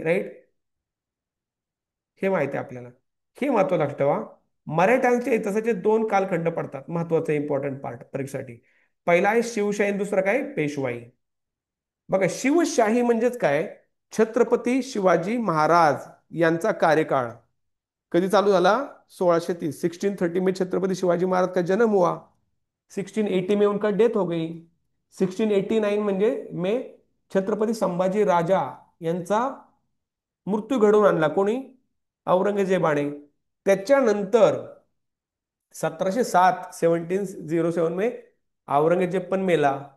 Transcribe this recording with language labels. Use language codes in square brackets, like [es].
[mr] Right, हे माहिती आहे आपल्याला. हे महत्व लक्षात ठेवा. मराठ्यांच्या इतिहासाचे दोन कालखंड पडतात, महत्वाचे इम्पॉर्टंट पार्ट परीक्षेसाठी. पहिला आहे शिवशाही, दुसरा काय पेशवाई. बघा, शिवशाही म्हणजेच काय, छत्रपती शिवाजी महाराज यांचा कार्यकाळ कधी चालू झाला? [hi] 1630, 1630 में छत्रपति शिवाजी महाराज का जन्म हुआ. 1680 में उनका डेथ हो गई. [mr] 1689 म्हणजे में छत्रपती संभाजी राजा यांचा मृत्यू घडवून आणला. कोणी? औरंगजेबाने. त्याच्यानंतर 1707, 1707 में औरंगजेब पण मेला.